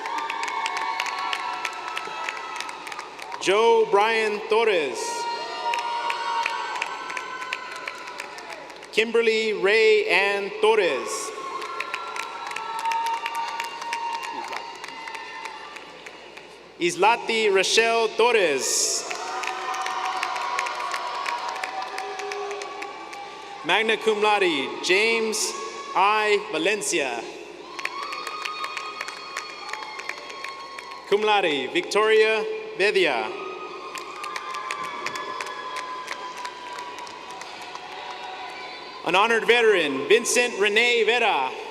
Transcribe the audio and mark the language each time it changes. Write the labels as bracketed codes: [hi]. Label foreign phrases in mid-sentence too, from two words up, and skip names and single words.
[en] Joe Brian Torres. Kimberly Ray Ann Torres. Islati Rochelle Torres. [la] Magna cum laude, [en] James I. Valencia. [la] Cum laude, [en] Victoria Vedia. An honored veteran, Vincent Rene Vera.